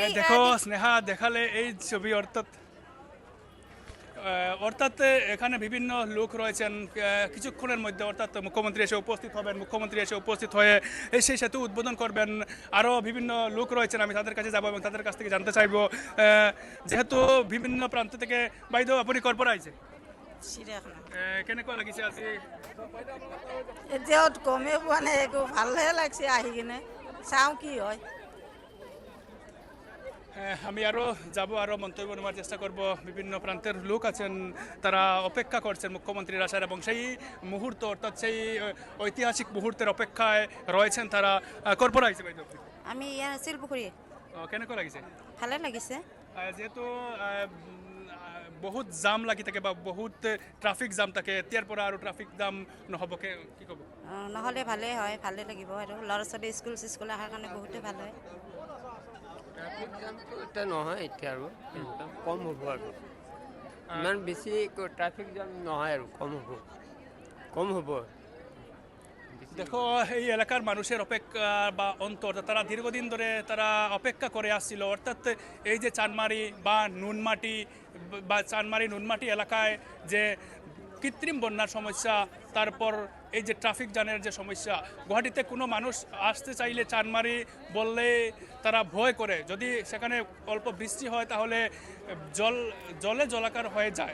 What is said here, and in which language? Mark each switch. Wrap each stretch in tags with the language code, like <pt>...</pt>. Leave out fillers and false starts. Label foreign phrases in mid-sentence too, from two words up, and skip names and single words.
<bn>দেখো স্নেহা, দেখালে এই ছবি, অর্থাৎ এখানে বিভিন্ন লোক রয়েছেন। কিছুক্ষণের মধ্যে অর্থাৎ মুখ্যমন্ত্রী এসে উপস্থিত হবেন, মুখ্যমন্ত্রী এসে উপস্থিত হয়ে সেই সেতু উদ্বোধন করবেন। আরও বিভিন্ন লোক রয়েছেন, আমি তাদের কাছে যাব এবং তাদের কাছ থেকে জানতে চাইব, যেহেতু বিভিন্ন প্রান্ত থেকে।</bn> <as>বাইদেউ, আপুনি ক'ৰ পৰা আহিছে? কেনেকুৱা লাগিছে আজি? এতিয়াও গমেই পোৱা নাই, একো ভালহে লাগছে আহি কিনে, চাওঁ কি হয়।</as> <bn>আমি আরও যাব, আরও মন্তব্য নেওয়ার চেষ্টা করব। বিভিন্ন প্রান্তের লোক আছেন, তারা অপেক্ষা করছেন মুখ্যমন্ত্রীর আসার, এবং সেই মুহূর্ত, অর্থাৎ সেই ঐতিহাসিক মুহূর্তের অপেক্ষায় রয়েছেন তারা। কর্পোরা হিসেবে</bn> <as>আমি ইয়াৰ শিলপুখুৰী। কেনেকুৱা লাগিছে? ভালে লাগিছে। যিহেতু বহুত জাম লাগি থাকে, বা বহুত</as> <en>traffic jam</en> <as>থাকে, এতিয়াৰ পৰা আৰু</as> <en>traffic jam</en> <as>নহ'ব, কি ক'ব? নহ'লে ভালেই হয়, ভালে লাগিব, আৰু ল'ৰা ছোৱালী স্কুল চিস্কুল অহাৰ কাৰণে বহুতে ভাল হয়।</as> <en>traffic jamটো</en> <as>এটা নহয় এতিয়া, আৰু কম হ'ব, আৰু ইমান বেছি</as> <en>traffic jam</en> <as>নহয়, আৰু কম হ'ব।</as> <bn>দেখো, এই এলাকার মানুষের অপেক্ষা বা অন্তর, তারা দীর্ঘদিন ধরে তারা অপেক্ষা করে আসছিল, অর্থাৎ এই যে চানমারি বা নুনমাটি বা চানমারি নুনমাটি এলাকায় যে কৃত্রিম বন্যার সমস্যা, তারপর এই যে</bn> <en>traffic jamের</en> <bn>যে সমস্যা, গুয়াহাটিতে কোনো মানুষ আসতে চাইলে চানমারি বললে তারা ভয় করে, যদি সেখানে অল্প বৃষ্টি হয় তাহলে জলে জলাকার হয়ে যায়।</bn>